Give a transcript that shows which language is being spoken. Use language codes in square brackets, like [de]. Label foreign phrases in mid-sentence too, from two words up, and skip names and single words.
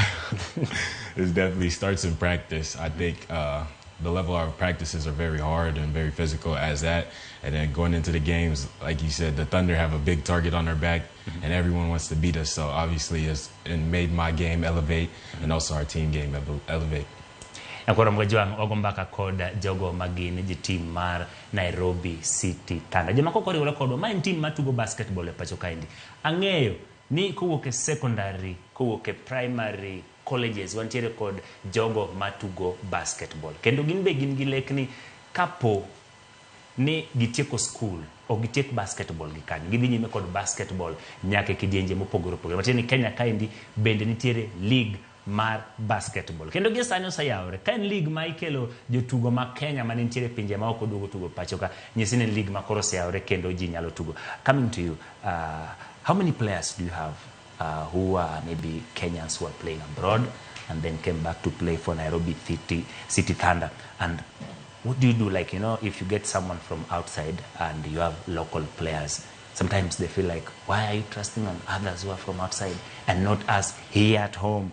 [en] It definitely starts in practice. I think the level of our practices are very hard and very physical as that. And then going into the games, like you said, the Thunder have a big target on their back, and everyone wants to beat us. So obviously it made my game elevate, and also our team game elevate. [luo] Ancora mgwajwang ogombaka kod jogo magin ji team mar Nairobi City Thunder. Joma koko riwore kodwa ma en team matugo basketball e pacho kaendi. Ang'eyo ni kowuok e secondary, kowuok e primary, colleges wantiere kod jogo matugo basketball. Kendo gin be gin gi lekni kapo ni gitieko school o gitiek basketball gi kanyo, gidhi nyime kod basketball nyaka kidienje mopogore opogore. Matieni Kenya kaendi bende nitiere league mar basketball. Kendo gi sani osayawre. Ka en league ma ikelo jotugo ma Kenya mane nitiere pinje ma ok oduogo tugo pacho ka, nyisi ni league ma koro osayawre kendo ji nyalo tugo. [en] Coming to you, how many players do you have who are maybe Kenyans who are playing abroad and then came back to play for Nairobi City Thunder? And what do you do? Like, you know, if you get someone from outside and you have local players, sometimes they feel like, why are you trusting on others who are from outside and not us here at home?